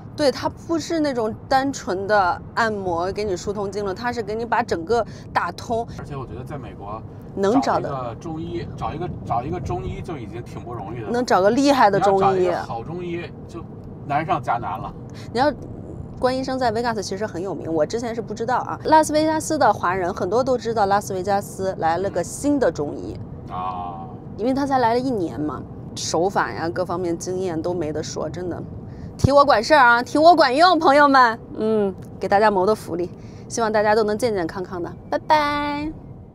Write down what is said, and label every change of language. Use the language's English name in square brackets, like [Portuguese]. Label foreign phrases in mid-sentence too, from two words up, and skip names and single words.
[Chinese] 對，它不是那種單純的按摩給你疏通經絡，它是給你把整個打通。而且我覺得在美國。能找的中醫，找一個中醫就已經挺不容易的。能找個厲害的中醫，找一個好中醫就難上加難了。你要關醫生在 Vegas 其實很有名，我之前是不知道啊。拉斯維加斯的華人很多都知道拉斯維加斯來了個新的中醫啊，因為他才來了1年嘛，手法呀各方面經驗都沒得說，真的。提我管事兒啊，提我管用，朋友們，給大家謀的福利，希望大家都能健健康康的，拜拜。